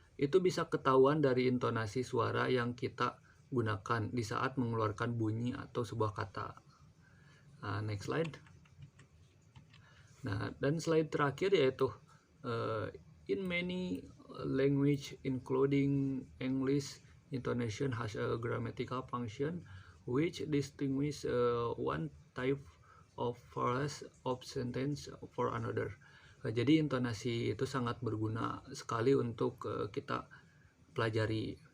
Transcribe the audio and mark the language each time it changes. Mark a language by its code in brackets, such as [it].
[id] Itu bisa ketahuan dari intonasi suara yang kita gunakan di saat mengeluarkan bunyi atau sebuah kata. [en] Next slide. [id] Nah, dan slide terakhir yaitu [en] in many language including English, intonation has a grammatical function which distinguish one type of phrase of sentence for another. [id] Jadi intonasi itu sangat berguna sekali untuk kita pelajari.